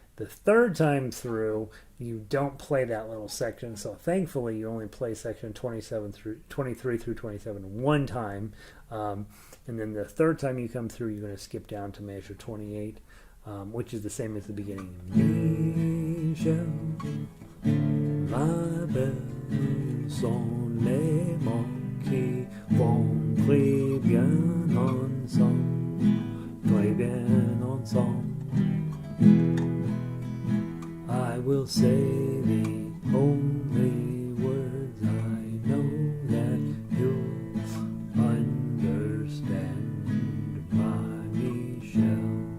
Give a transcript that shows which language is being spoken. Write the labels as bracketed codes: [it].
[en] The third time through, you don't play that little section, so thankfully you only play section 23 through 27 one time, and then the third time you come through, you're going to skip down to measure 28, which is the same as the beginning. [fr] Michel, ma belle, sont les mots qui vont très bien ensemble, très bien ensemble. [en] I will say the only words I know that you'll understand, my Michelle.